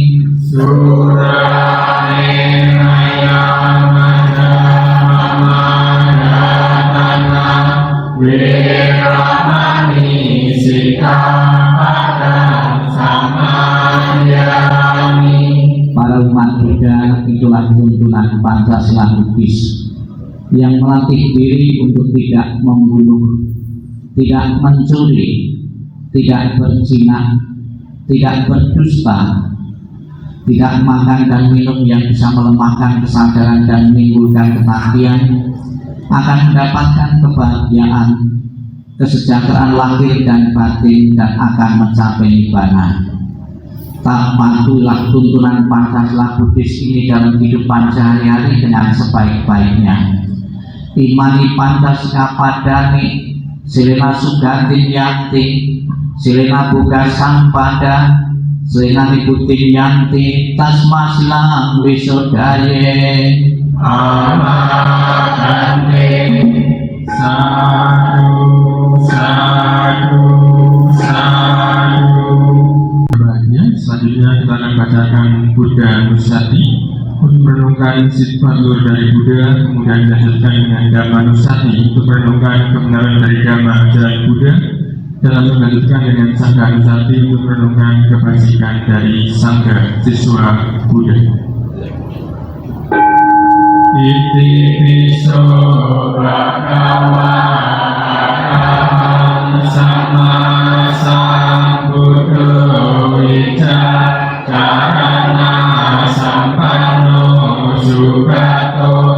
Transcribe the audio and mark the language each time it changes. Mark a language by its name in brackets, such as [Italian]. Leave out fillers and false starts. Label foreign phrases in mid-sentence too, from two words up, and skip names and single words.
[Pali] Surameraya Majapahmadatana veramani sikapadang samadhyami. [Indonesian] Para umat Buddha, itulah tuntunan Pancasila Buddhis yang melatih diri untuk tidak membunuh, tidak mencuri, tidak berzina, tidak berdusta, tidak makan dan minum yang bisa melemahkan kesadaran dan menimbulkan kematian, akan mendapatkan kebahagiaan, kesejahteraan lahir dan batin, dan akan mencapai nibbana. Tak patuhilah tuntunan Pancasila Buddhis ini dalam kehidupan sehari-hari dengan sebaik-baiknya. [Pali] Imani Pancasila padani, silena sugatin yanti, silena buka sampada, silena niputin yanti, tasma silang wisodaye. Amakante sadu sadu sadu. [Indonesian] Selanjutnya kita akan bacakan Buddha Nusati untuk merenungkan sifat luhur dari Buddha, kemudian dilanjutkan dengan Dhamma Nusati untuk merenungkan kebenaran dari Dhamma ajaran Buddha, dan lalu melanjutkan dengan Sangha Nusati untuk merenungkan kebajikan dari Sangha siswa Buddha. [Pali] Iti piso bhagava arahang sama sambuddho wicacarana sampanno sugato